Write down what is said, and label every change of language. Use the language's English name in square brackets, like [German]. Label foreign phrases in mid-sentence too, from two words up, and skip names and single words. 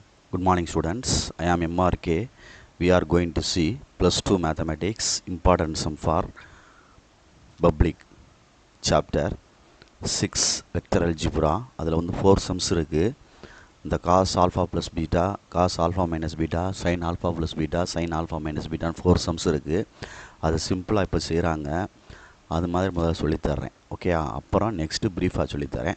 [English] Good morning students, I am MRK. We are going to see plus 2 mathematics important sum for public chapter 6 vector algebra. [Tamil] அதில் வந்து 4 sums இருக்கு. இந்த [English] cos alpha plus beta, cos alpha minus beta, sin alpha plus beta, sin alpha minus beta [Tamil] 4 sums இருக்கு. அது சிம்பிளாக இப்போ செய்கிறாங்க. அது மாதிரி முதல்ல சொல்லித்தர்றேன். ஓகே, அப்புறம் [English] next briefaaga [Tamil] சொல்லித்தரேன்.